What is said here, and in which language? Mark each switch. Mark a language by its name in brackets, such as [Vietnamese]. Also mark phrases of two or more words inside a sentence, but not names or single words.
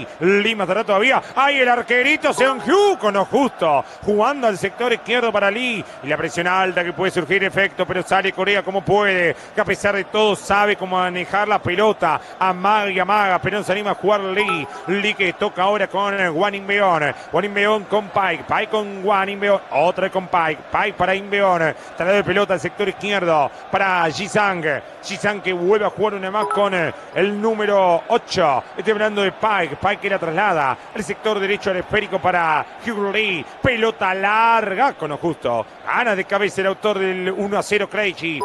[Spanish] Lee más atrás todavía. ¡Ay, el arquerito Seong-hyu con lo justo! Jugando al sector izquierdo para Lee. Y la presión alta que puede surgir efecto, pero sale Corea como puede. Que a pesar de todo sabe cómo manejar la pelota. Amaga y amaga, pero no se anima a jugar Lee. Lee que toca ahora con Hwang In-beon. Hwang In-beon con Pike. Pike con Hwang In-beon. Otra con Pike. Pike para In-beon. Traslado de pelota al sector izquierdo para Ji-sang. Ji-sang que vuelve a jugar una más con el número 8. Estoy hablando de Pike. Pike que la traslada al sector derecho al esférico para Hugh Lee. Pelota larga con lo justo. Gana de cabeza el autor del 1-0 Krejci.